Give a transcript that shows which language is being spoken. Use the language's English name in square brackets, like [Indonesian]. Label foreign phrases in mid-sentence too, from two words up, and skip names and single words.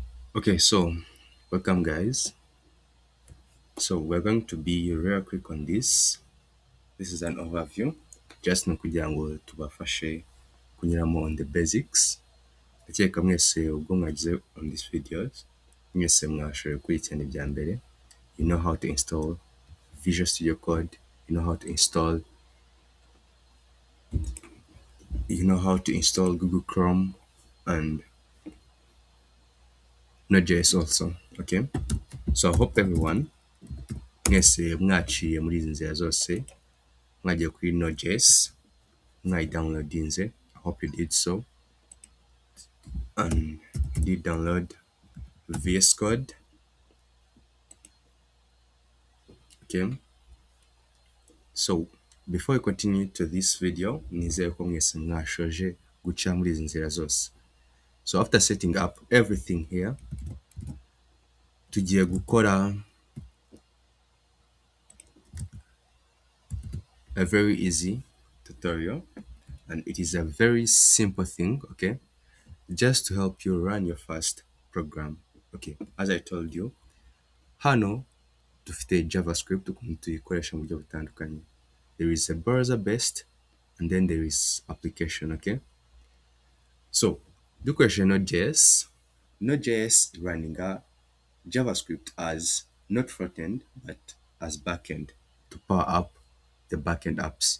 [English] Okay, so welcome guys. So we're going to be real quick on this. This is an overview. Just [Kinyarwanda] no kugira ngo tubafashe kunyuramo [English] on the basics. [Kinyarwanda] Ndakeka mwese ubwo mwagize [English] on these videos, [Kinyarwanda] mwese mwashoboye gukurikirana ibya mbere. [English] You know how to install Visual Studio Code. You know how to install Google Chrome and Node.js also. Okay. So I hope everyone [Kinyarwanda] mwese mwaciye muri izi nzira zose mwagiye kuri Node.js downloadinze. [English] I hope you did so, and you did download VS Code. Okay, so before we continue to this video, [Kinyarwanda] nizere ko mwese mwashoje guca muri izi nzira zose. [English] So after setting up everything here, [Kinyarwanda] tugiye gukora [English] a very easy tutorial, and it is a very simple thing, okay, just to help you run your first program. Okay, as I told you, [Kinyarwanda] hano dufite JavaScript ukuntu tuyikoresha mu buryo butandukanye. [English] There is a browser based and then there is application. Okay, so dukoresha Node.js running JavaScript as not front-end but as back-end to power up the back-end apps.